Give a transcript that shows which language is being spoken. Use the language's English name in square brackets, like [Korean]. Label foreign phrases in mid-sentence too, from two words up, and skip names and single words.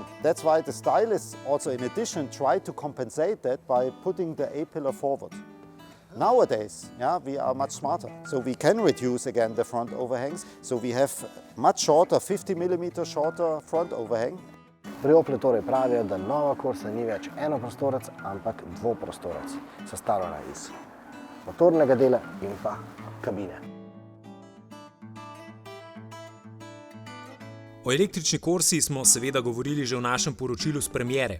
[English] That's why the stylists also in addition try to compensate that by putting the A-pillar forward. Nowadays, yeah, we are much smarter. So we can reduce again the front overhangs. So we have much shorter, 50 mm shorter front overhang. [Slovenian] Pri Oplu torej pravijo, da nova Corsa ni več enoprostorec, ampak dvoprostorec, sestavljena iz motornega dela in pa kabine. O električni Corsi smo seveda govorili že v našem poročilu s premiere.